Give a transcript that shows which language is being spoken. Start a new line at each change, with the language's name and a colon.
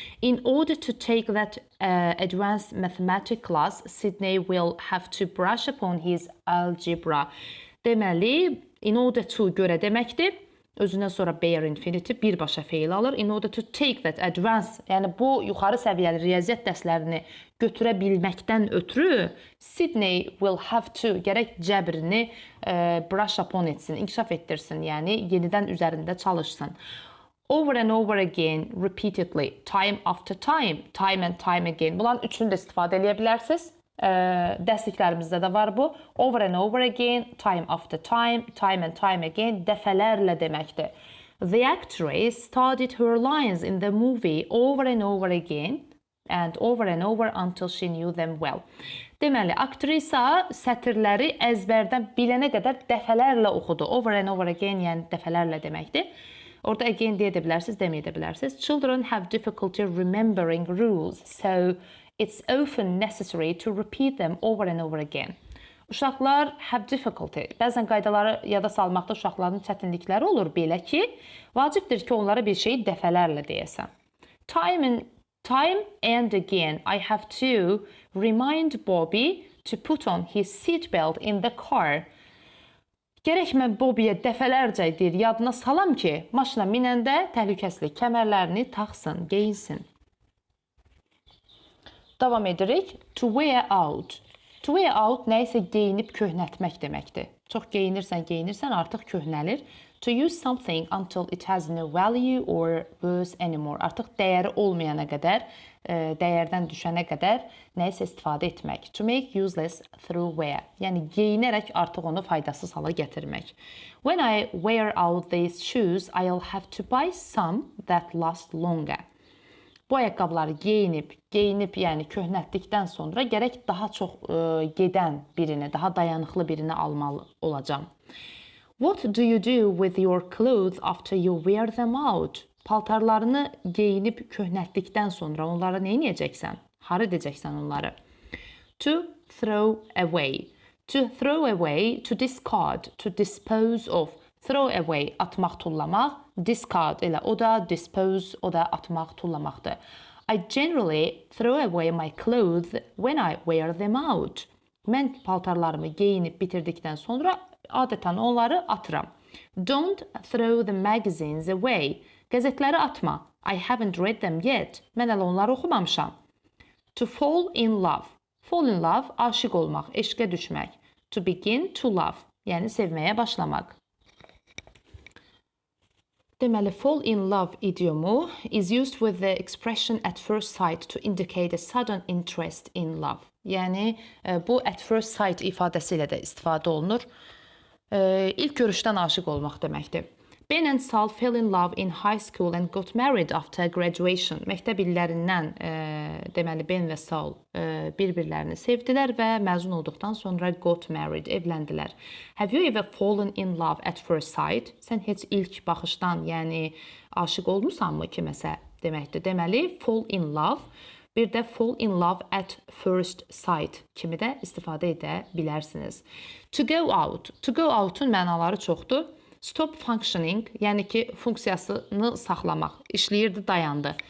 English: In order to take that advanced mathematics class, Sydney will have to brush upon his algebra.
Azerbaijani: Deməli,
English: in order to
Azerbaijani: görə deməkdir. Özündən sonra bare infinitive birbaşa feil alır.
English: In order to take that advanced,
Azerbaijani: yəni bu yuxarı səviyyəli riyaziyyat dərslərini götürə bilməkdən ötürü
English: Sydney will have to
Azerbaijani: gərək cəbrini
English: brush upon
Azerbaijani: etsin, inkişaf etdirsin, yəni yenidən üzərində çalışsın.
English: Over and over again, repeatedly, time after time, time and time again.
Azerbaijani: Bunların üçünü də istifadə edə bilərsiniz. Dərsliklərimizdə də var bu.
English: Over and over again, time after time, time and time again
Azerbaijani: dəfələrlə deməkdir.
English: The actress studied her lines in the movie over and over again and over until she knew them well.
Azerbaijani: Deməli, aktrisa sətirləri əzbərdən bilənə qədər dəfələrlə oxudu.
English: Over and over again,
Azerbaijani: yəni dəfələrlə deməkdir. Orada again deyə də bilərsiniz, deməyə də bilərsiniz.
English: Children have difficulty remembering rules, so it's often necessary to repeat them over and over again.
Azerbaijani: Uşaqlar
English: have difficulty.
Azerbaijani: Bəzən qaydaları yada salmaqda uşaqların çətinlikləri olur belə ki, vacibdir ki, onlara bir şeyi dəfələrlə deyəsən.
English: Time and again, I have to remind Bobby to put on his seatbelt in the car.
Azerbaijani: Gərək mən Bobby'yə dəfələrcə deyir, yadına salam ki, maşına minəndə təhlükəsizlik kəmərlərini taxsın, geyinsin. Davam edirik.
English: To wear out. To wear out
Azerbaijani: nəyisə geyinib köhnətmək deməkdir. Çox geyinirsən, artıq köhnəlir.
English: To use something until it has no value or worth anymore.
Azerbaijani: Artıq dəyəri olmayana qədər, dəyərdən düşənə qədər nəyisə istifadə etmək.
English: To make useless through wear.
Azerbaijani: Yəni geyinərək artıq onu faydasız hala gətirmək.
English: When I wear out these shoes, I'll have to buy some that last longer.
Azerbaijani: Bu ayaqqabıları geyinib, yəni köhnətdikdən sonra gərək daha çox gedən birini, daha dayanıqlı birini almalı olacam.
English: What do you do with your clothes after you wear them out?
Azerbaijani: Paltarlarını geyinib köhnətdikdən sonra onları nə edəcəksən? Hara edəcəksən onları?
English: To throw away. To throw away, to discard, to dispose of. Throw away,
Azerbaijani: atmaq, tullamaq. Discard, elə o da dispose, o da atmaq, tullamaqdır.
English: I generally throw away my clothes when I wear them out.
Azerbaijani: Mən paltarlarımı geyinib bitirdikdən sonra adətən onları atıram.
English: Don't throw the magazines away.
Azerbaijani: Qəzetləri atma.
English: I haven't read them yet.
Azerbaijani: Mən hələ onları oxumamışam.
English: To fall in love. Fall in love,
Azerbaijani: aşiq olmaq, eşqə düşmək.
English: To begin to love,
Azerbaijani: yəni sevməyə başlamaq. Deməli,
English: fall in love idiomu is used with the expression at first sight to indicate a sudden interest in love.
Azerbaijani: Yəni, bu
English: at first sight
Azerbaijani: ifadəsi ilə də istifadə olunur. İlk görüşdən aşiq olmaq deməkdir.
English: Ben and Sal fell in love in high school and got married after graduation.
Azerbaijani: Məktəb illərindən deməli Ben və Sal bir-birlərini sevdilər və məzun olduqdan sonra
English: got married,
Azerbaijani: evləndilər.
English: Have you ever fallen in love at first sight?
Azerbaijani: Sən heç ilk baxışdan, yəni aşiq olmusanmı kiməsə deməkdir. Deməli,
English: fall in love,
Azerbaijani: bir də
English: fall in love at first sight
Azerbaijani: kimi də istifadə edə bilərsiniz.
English: To go out.
Azerbaijani: To go out'un mənaları çoxdur.
English: Stop functioning,
Azerbaijani: yəni ki, funksiyasını saxlamaq, işləyirdi, dayandı.